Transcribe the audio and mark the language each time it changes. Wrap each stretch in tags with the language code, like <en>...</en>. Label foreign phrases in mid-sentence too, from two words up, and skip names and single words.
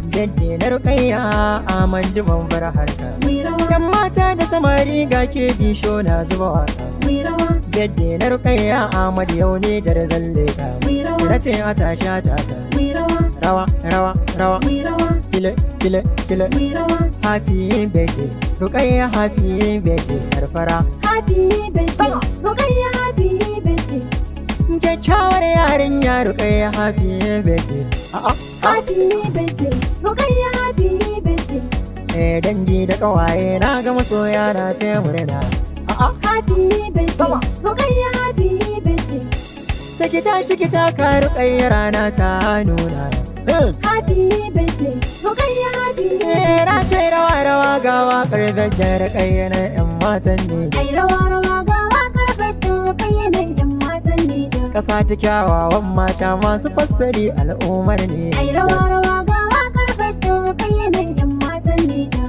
<ha>Bedde na Rukayya Ahmad ban bar harka. Mu yi rawa. Yan mata da samari ga ke show na zuba waƙa. Mu yi rawa. Bedde na Rukayya Ahmad yau ne jar zalle ka. Mu yi rawa. Na ce a tashi a taka. Mu yi rawa. Rawa, rawa, rawa. Mu yi rawa. Kile, kile, kile. Mu yi rawa.</ha> <en>Happy birthday, Rukayya, happy birthday,</en> <ha>yar fara.</ha> <en>Happy birthday, Sama. Rukayya, happy birthday.</en> <ha>Kyakkyawar yarinya, Rukayya,</ha> <en>happy birthday. A'a. Happy birthday, Rukayya, happy birthday.</en> <ha>Eh, dangi da ƙawaye, na ga masoya na taya murna.</ha> <en>A'a. Happy birthday, Sama.</en> <ha>Rukayya,</ha> <en>happy birthday.</en> <ha>Saki tashi ki taka, Rukayya, rana ta nuna. Eh.</ha> <en>Happy birthday, Rukayya, happy birthday.</en> <ha>Eh, na ce rawa, rawa, ga waƙar Bedde Rukayya na 'yan matan ne. Ai rawa, rawa, ga waƙar Bedde Rukayya na 'yan matan Nijar. Ƙasa ta kyawawan mata masu fassari al'ummar ne. Ai rawa, rawa, ga waƙar Bedde Rukayya na 'yan matan Nijar.</ha>